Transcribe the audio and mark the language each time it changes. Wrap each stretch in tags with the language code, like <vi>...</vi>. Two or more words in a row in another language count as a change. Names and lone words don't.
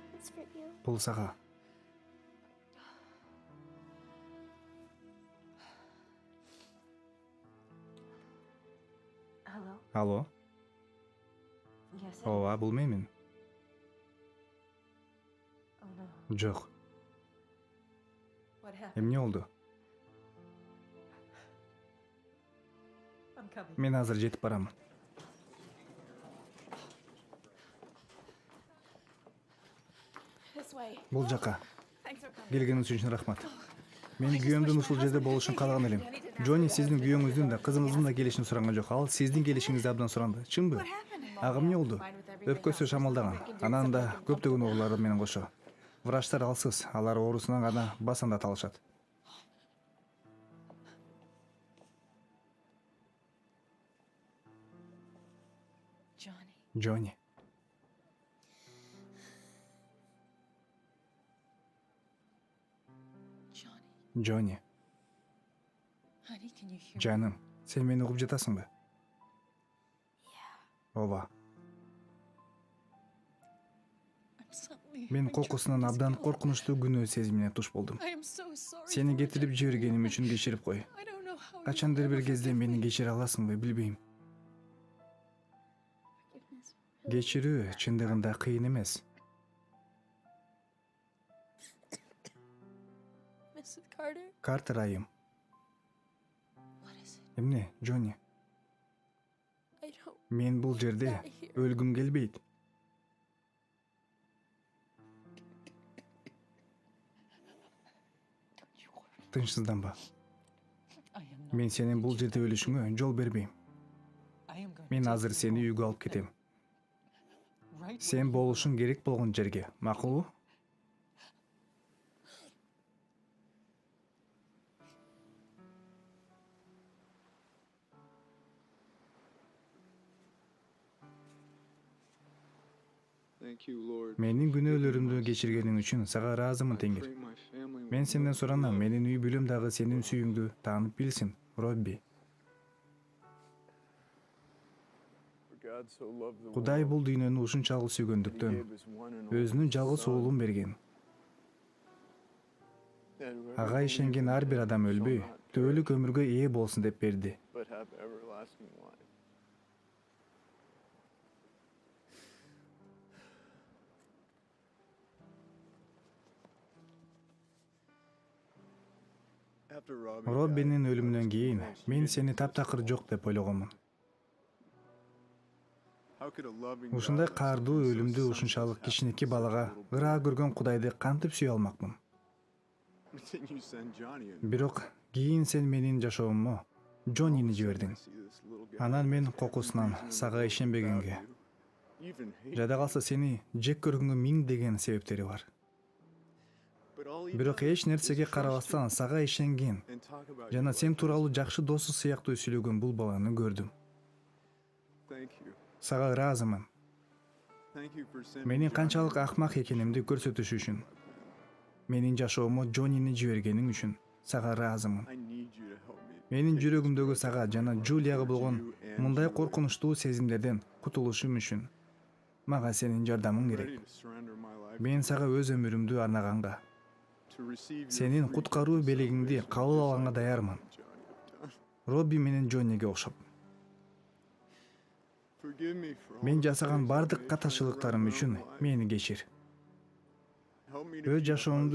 <en>for you.</en> <ky>Бул сага.</ky> <en>Hello?</en> <ky>Алло.</ky> <en>Yes.</en> <ky>Ооба, бул менмин.</ky> <en>Oh no.</en> <ky>Жок.</ky> <en>What happened?</en> <ky>Эмне болду?</ky> <en>I'm coming.</en> <ky>Мен азыр жетип барам.</ky> <en>This way.</en> <ky>Бул жака.</ky> <en>Thanks for coming.</en> <ky>Келгениңиз үчүн рахмат. Мен күйөөмдүн ушул жерде болушун каалаган элем. Джонни сиздин күйөөңүздүн да кызыңыздын да келишин суранган жок. Ал сиздин келишиңизди абдан суранды. Чынбы? Ага эмне болду? Өпкөсү шамалдаган. Анан да көптөгөн оорулар менен кошо. Врачтар алсыз. Алар оорусунан гана басандат алышат. Johnny. Джонни. Johnny. Джонни.</ky> <en>Honey, can you hear me?</en> <ky>Жаным, сен мени угуп жатасыңбы? Ооба.</ky> <en>I'm suddenly</en> <ky>Мен</ky> <en>having</en> <ky>кокусунан</ky> <en>tremendous</en> <ky>абдан</ky> <en>guilt.</en> <ky>коркунучтуу күнөө сезимине туш болдум.</ky> <en>I am so sorry</en> <ky>Сени</ky> <en>for</en> <ky>кетирип</ky> <en>what I</en> <ky>жибергеним</ky> <en>did.</en> <ky>үчүн кечирип кой.</ky> <en>I don't know how you</en> <ky>Качандыр</ky> <en>will</en> <ky>бир</ky> <en>ever</en> <ky>кезде</ky> <en>forgive</en> <ky>мени</ky> <en>me.</en> <ky>кечире аласыңбы, билбейм.</ky> <en>Forgiveness really</en> <ky>Кечирүү чындыгында кыйын эмес. Mrs. Carter? Картер айым.</ky> <en>What is it?</en> <ky>Эмне, Джонни?</ky> <en>I don't</en> <ky>Мен бул жерде</ky> <en>die here.</en> <ky>өлгүм келбейт.</ky> <en>Don't you worry.</en> <ky>Тынчсызданба.</ky> <en>I am not.</en> <ky>Мен сенин бул жерде өлүшүңө жол бербейм.</ky> <en>I am going</en> <ky>Мен</ky> <en>to take</en> <ky>азыр</ky> <en>you</en> <ky>сени</ky> <en>home.</en> <ky>үйгө алып кетем.</ky> <en>Right where</en> <ky>Сен</ky> <en>you</en> <ky>болушуң</ky> <en>belong.</en> <ky>керек болгон жерге, макулбу?</ky> <en>Thank you, Lord.</en> <ky>Менин күнөөлөрүмдү кечиргениң үчүн сага ыраазымын, Теңир.</ky> <en>Pray my family</en> <ky>Мен</ky> <en>will</en> <ky>сенден</ky> <en>love</en> <ky>суранам,</ky> <en>you.</en> <ky>менин үй бүлөм дагы сенин сүйүүңдү таанып билсин, Робби.</ky> <en>For God so loved the</en> <ky>Кудай</ky> <en>world</en> <ky>бул дүйнөнү ушунчалык</ky> <en>that he</en> <ky>сүйгөндүктөн</ky> <en>gave his one and only</en> <ky>өзүнүн жалгыз</ky> <en>Son,</en> <ky>уулун берген.</ky> <en>that whoever</en> <ky>Ага</ky> <en>believes</en> <ky>ишенген</ky> <en>in</en> <ky>ар бир</ky> <en>him</en> <ky>адам</ky> <en>shall</en> <ky>өлбөй,</ky> <en>not</en> <ky>төөлүк</ky> <en>perish,</en> <ky>өмүргө ээ болсун деп берди.</ky> <en>but have everlasting life. After Robbie died,</en> <ky>Роббинин</ky> <en>I was</en> <ky>өлүмүнөн кийин</ky> <en>convinced</en> <ky>мен</ky> <en>he</en> <ky>сени</ky> <en>didn't</en> <ky>таптакыр</ky> <en>exist.</en> <ky>жок деп ойлогонмун.</ky> <en>How could a loving</en> <ky>Ушундай</ky> <en>God let</en> <ky>каардуу</ky> <en>something so</en> <ky>өлүмдү</ky> <en>senseless</en> <ky>ушунчалык</ky> <en>happen</en> <ky>кичинекей</ky> <en>to such a</en> <ky>балага</ky> <en>little boy?</en> <ky>ыраа көргөн Кудайды кантип сүйө алмакмын?</ky> <en>But then you send Johnny in.</en> <ky>Бирок кийин сен менин жашооммо Джоннини</ky> <en>All of a sudden,</en> <ky>жибердиң.</ky> <en>I see this little guy</en> <ky>Анан мен</ky> <en>with every</en> <ky>кокусунан</ky> <en>reason in the</en> <ky>сага</ky> <en>world to</en> <ky>ишенбегенге,</ky> <en>doubt you, even hate</en> <ky>жада калса сени жек көргөнгө миң деген себептери бар.</ky> <en>But all he</en> <ky>Бирок</ky> <en>does</en> <ky>эч нерсеге</ky> <en>is trust</en> <ky>карабастан сага ишенген</ky> <en>you and talk about</en> <ky>жана</ky> <en>you</en> <ky>сен</ky> <en>like</en> <ky>тууралуу</ky> <en>this.</en> <ky>жакшы досу сыяктуу сүйлөгөн бул баланы көрдүм.</ky> <en>Thank you.</en> <ky>Сага ыраазымын.</ky> <en>Thank you for sending</en> <ky>Менин Johnny канчалык</ky> <en>in</en> <ky>акмак</ky> <en>to</en> <ky>экенимди</ky> <en>show me</en> <ky>көрсөтүш үчүн,</ky> <en>my path.</en> <ky>менин жашоомо Джоннини жибергениң үчүн сага ыраазымын.</ky> <en>I need you to help me</en> <ky>Менин</ky> <en>take this</en> <ky>жүрөгүмдөгү</ky> <en>breath</en> <ky>сага жана</ky> <en>towards</en> <ky>Джулияга</ky> <en>you</en> <ky>болгон</ky> <en>and</en> <ky>мындай Julia. коркунучтуу сезимдерден кутулушум үчүн мага сенин жардамың</ky> <en>I'm</en> <ky>керек.</ky> <en>ready to surrender my life</en> <ky>Мен</ky> <en>to</en> <ky>сага өз өмүрүмдү арнаганга,</ky> <en>to receive your</en> <ky>сенин</ky> <en>free</en> <ky>куткаруу</ky> <en>gift of</en> <ky>белегиңди</ky> <en>salvation,</en> <ky>кабыл</ky> <en>just</en> <ky>алганга</ky> <en>like</en> <ky>даярмын.</ky> <en>Johnny have done.</en> <ky>Робби менен Джонниге окшоп.</ky> <en>Forgive me for all</en> <ky>Мен</ky> <en>the</en> <ky>жасаган</ky> <en>mistakes I've</en> <ky>бардык</ky> <en>made trying to</en> <ky>катачылыктарым</ky> <en>run my</en> <ky>үчүн</ky> <en>own life.</en> <ky>мени кечир.</ky> <en>Help me to</en> <ky>Өз</ky> <en>be the</en> <ky>жашоомду</ky>